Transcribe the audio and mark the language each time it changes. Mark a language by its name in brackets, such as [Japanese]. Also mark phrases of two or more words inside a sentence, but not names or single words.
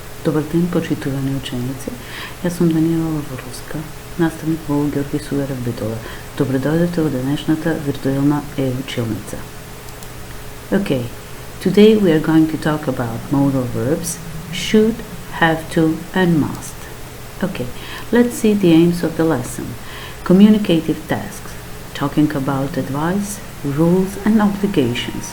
[Macedonian] Добар ден, почитувани ученици. Јас сум Даниела Воруска, наставник во Георги Суверев Битола. Добре дојдете во денешната виртуелна училница. [English] Okay, today we are going to talk about modal verbs should, have to, and must. Okay, let's see the aims of the lesson. Communicative tasks, talking about advice, rules and obligations.